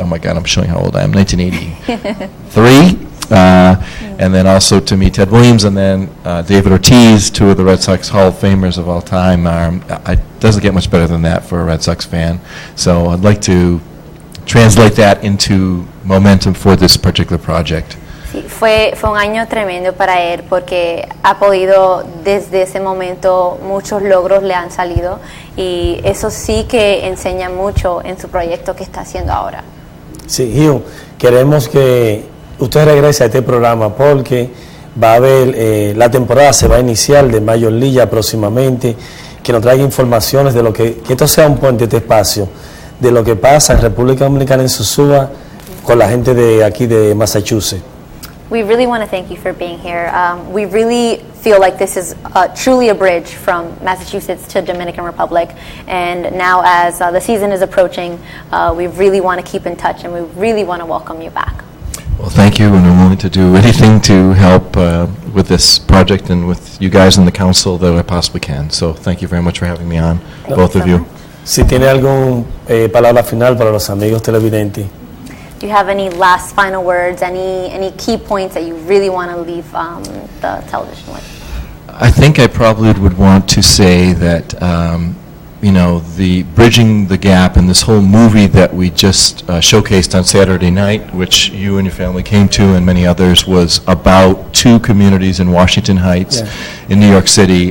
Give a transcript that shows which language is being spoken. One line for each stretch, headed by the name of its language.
English: Oh my God, I'm showing how old I am. 1983. And then also to meet Ted Williams and then David Ortiz, 2 of the Red Sox Hall of Famers of all time. It doesn't get much better than that for a Red Sox fan. So I'd like to translate that into momentum for this particular project.
Spanish: Sí, fue un año tremendo para él porque ha podido, desde ese momento, muchos logros le han salido y eso sí que enseña mucho en su proyecto que está haciendo ahora. Sí, Hugh, queremos que usted regrese a este programa porque va a haber, la temporada se va a iniciar de Major League próximamente, que nos traiga informaciones de lo que esto sea un puente, este espacio, de lo que pasa en República Dominicana, en Sosúa, con la gente de aquí de Massachusetts.
English: We really want to thank you for being here. We really feel like this is truly a bridge from Massachusetts to Dominican Republic, and now as the season is approaching, we really want to keep in touch and we really want to welcome you back. Well, thank you, and I'm willing to do anything to help with this project and with you guys in the council that I possibly can. So thank you very much for having me on, both of you.
Spanish: Si tiene algún palabra final para los amigos televidentes.
English: Do you have any last final words, any key points that you really want to leave the television with? I think I probably would want to say that, you know, the bridging the gap in this whole movie that we just showcased on Saturday night, which you and your family came to and many others, was about two communities in Washington Heights, in New York City.